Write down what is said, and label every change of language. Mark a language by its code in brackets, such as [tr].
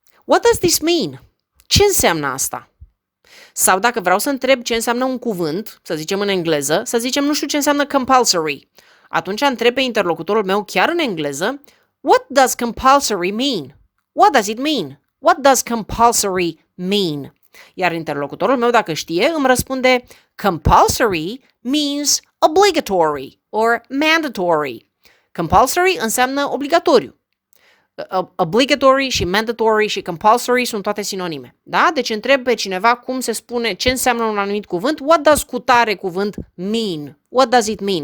[en] What does this mean? [ro] Ce înseamnă asta? Sau dacă vreau să întreb ce înseamnă un cuvânt, să zicem în engleză, să zicem nu știu ce înseamnă compulsory. Atunci întreb pe interlocutorul meu chiar în engleză, [en] what does compulsory mean? What does it mean? What does compulsory mean? [ro] Iar interlocutorul meu, dacă știe, îmi răspunde [en] compulsory means obligatory or mandatory. [ro] Compulsory înseamnă obligatoriu. Obligatory și mandatory și compulsory sunt toate sinonime. Da? Deci întreb pe cineva cum se spune, ce înseamnă un anumit cuvânt, what does cutare cuvânt mean? [en] What does it mean?